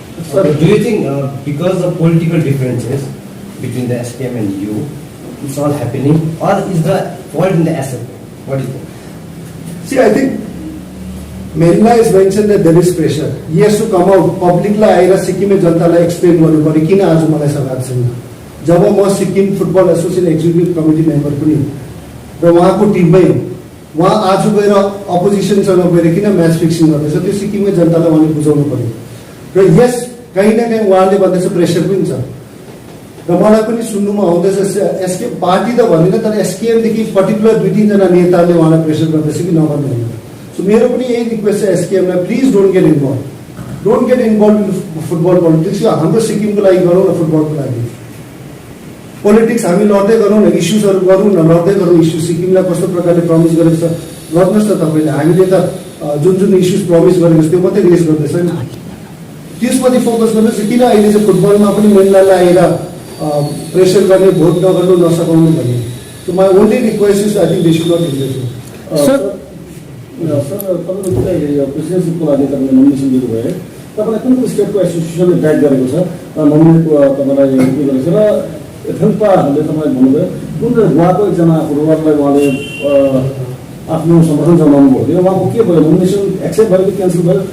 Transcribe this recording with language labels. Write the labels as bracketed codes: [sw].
[en] So do you think because of political differences between the SPM and you, it's all happening, or is the fault in the SPM? What do you think? See, I think Menla is mentioned that there is pressure. He has to come out public [ne] लाई आएर सिक्किमे जनतालाई explain गर्नु पर्यो किन आज मलाई सघाएको छैन। जब म Sikkim football association executive committee member पनि र उहाँको टिममै उहाँ आज गएर अपोजिसनसँग गएर किन म्याच फिक्सिङ गर्दैछ त्यो सिक्किमकै जनतालाई उहाँले बुझाउनु पर्यो। र यस कहीँ न कहीँ उहाँले भन्दैछ प्रेसर पनि छ र मलाई पनि सुन्नुमा आउँदैछ एसकेएम पार्टी त भन्दैन तर एसकेएमदेखि पर्टिकुलर 2-3 जना नेताले उहाँलाई प्रेसर गर्दैछ कि नगर्नु भनेर। सो मेरो पनि यही रिक्वेस्ट छ एसकेएमलाई, [en] Please don't get involve in football politics. [ne] यो हाम्रो सिक्किमको लागि गरौँ न, फुटबलको लागि पोलिटिक्स हामी लड्दै गरौँ न, इस्युजहरू गरौँ न, लड्दै गरौँ इस्यु। सिक्किमलाई कस्तो प्रकारले प्रमिस गरेको छ गर्नुहोस् न तपाईँले। हामीले त जुन इस्युज प्रमिस गरेको छ त्यो मात्रै रेस गर्दैछ नि, त्यसमाथि फोकस गर्नुहोस्। किन अहिले चाहिँ फुटबलमा पनि महिलालाई आएर प्रेसर गर्ने, भोट नगर्नु, नसकाउनु भन्ने। [en] So my only request is I think they should not invest. [ne] Sir तपाईँको प्रेसिडेन्सिपको लागि तपाईँले नोमिनेसन दिनुभयो, तपाईँलाई कुन कुन स्टेटको एसोसिएसनले ब्याक गरेको छ नोमिनेट तपाईँलाई के गरेको छ र हेल्पाहरूले तपाईँले भन्नुभयो कुन गोवाको एकजना फुटबलरलाई उहाँले आफ्नो समर्थन जनाउनु भयो, उहाँको के भयो, नोमिनेसन एक्सेप्ट भयो कि क्यान्सल भयो?